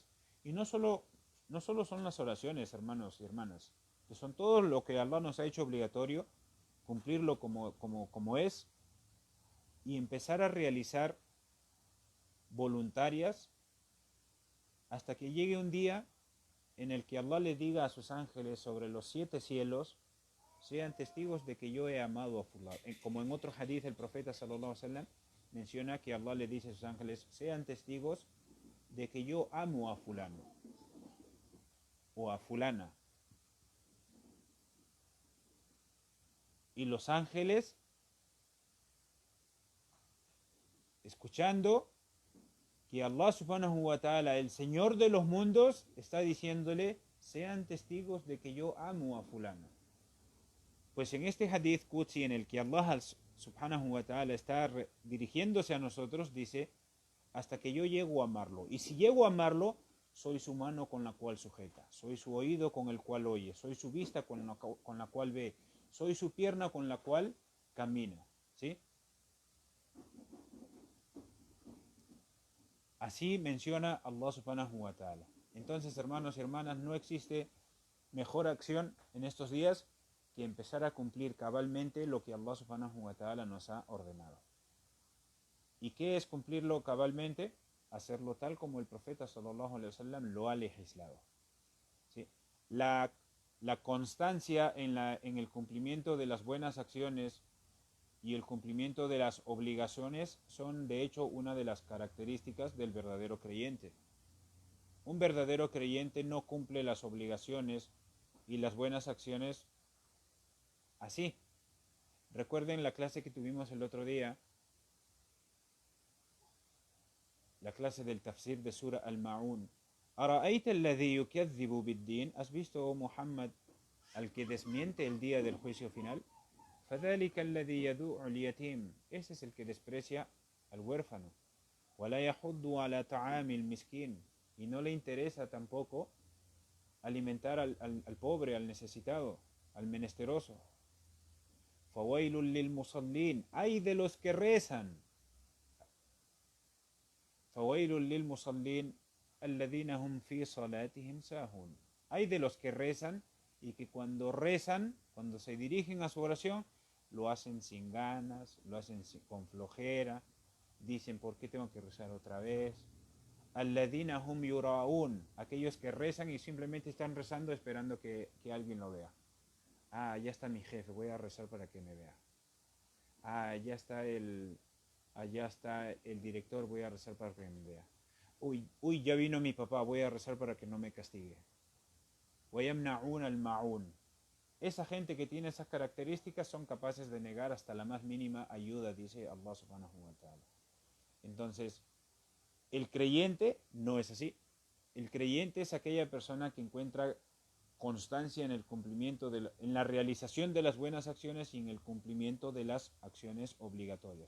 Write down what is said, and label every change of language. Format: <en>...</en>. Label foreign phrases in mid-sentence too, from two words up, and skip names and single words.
<es>Y no solo son las oraciones, hermanos y hermanas, que son todo lo que Allah nos ha hecho obligatorio, cumplirlo como es, y empezar a realizar voluntarias hasta que llegue un día en el que Allah le diga a sus ángeles sobre los 7 cielos, sean testigos de que yo he amado a fulano. Como en otro hadith el profeta</es> <ar>صلى الله عليه وسلم</ar> <es>menciona que Allah le dice a sus ángeles, sean testigos de que yo amo a fulano o a fulana. Y los ángeles, escuchando que Allah</es> <ar>سبحانه وتعالى,</ar> <es>el Señor de los mundos, está diciéndole, sean testigos de que yo amo a fulano. Pues en este</es> <ar>حديث قدسي</ar> <es>en el que Allah</es> <ar>سبحانه وتعالى</ar> <es>está dirigiéndose a nosotros, dice, hasta que yo llego a amarlo. Y si llego a amarlo, soy su mano con la cual sujeta, soy su oído con el cual oye, soy su vista con la cual ve, soy su pierna con la cual camina. ¿Sí? Así menciona Allah</es> <ar>سبحانه وتعالى.</ar> <es>Entonces, hermanos y hermanas, no existe mejor acción en estos días que empezar a cumplir cabalmente lo que Allah</es> <ar>سبحانه وتعالى</ar> <es>nos ha ordenado. ¿Y qué es cumplirlo cabalmente? Hacerlo tal como el profeta</es> <ar>صلى الله عليه وسلم</ar> <es>lo ha legislado. ¿Sí? La constancia en el cumplimiento de las buenas acciones y el cumplimiento de las obligaciones son de hecho una de las características del verdadero creyente. Un verdadero creyente no cumple las obligaciones y las buenas acciones así. Recuerden la clase que tuvimos el otro día, la clase del tafsir de Sura Al-Ma'un.</es> <ar>¿أرأيت الذي يكذب بالدين?</ar> <es>¿Has visto, oh Muhammad, al que desmiente el día del juicio final?</es> <ar>فَذَلِكَ الَّذِي يَدُعُ الْيَتِيمِ.</ar> <es>Ese es el que desprecia al huérfano.</es> <ar>وَلَا يَحُضُّ عَلَى طَعَامِ الْمِسْكِينِ.</ar> <es>Y no le interesa tampoco alimentar al pobre, al necesitado, al menesteroso.</es> <ar>فَوَيْلٌ لِلْمُصَلِّينَ.</ar> <es>Ay de los que rezan.</es> <ar>فَوَيْلٌ لِلْمُصَلِّينَ الَّذِينَ هُمْ فِي صَلَاتِهِمْ سَاهُونَ.</ar> <es>Hay de los que rezan y que cuando rezan, cuando se dirigen a su oración, lo hacen sin ganas, lo hacen con flojera, dicen, ¿por qué tengo que rezar otra vez?</es> <ar>الذين هم يراءون,</ar> <es>aquellos que rezan y simplemente están rezando esperando que alguien lo vea. Ah, ya está mi jefe, voy a rezar para que me vea. Ah, allá está el director, voy a rezar para que me vea. Uy, ya vino mi papá, voy a rezar para que no me castigue.</es> <ar>وَيَمْنَعُونَ الْمَعُونَ.</ar> <es>Esa gente que tiene esas características son capaces de negar hasta la más mínima ayuda, dice Allah</es> <ar>سبحانه وتعالى.</ar> <es>Entonces, el creyente no es así. El creyente es aquella persona que encuentra constancia en el cumplimiento, en la realización de las buenas acciones y en el cumplimiento de las acciones obligatorias.</es>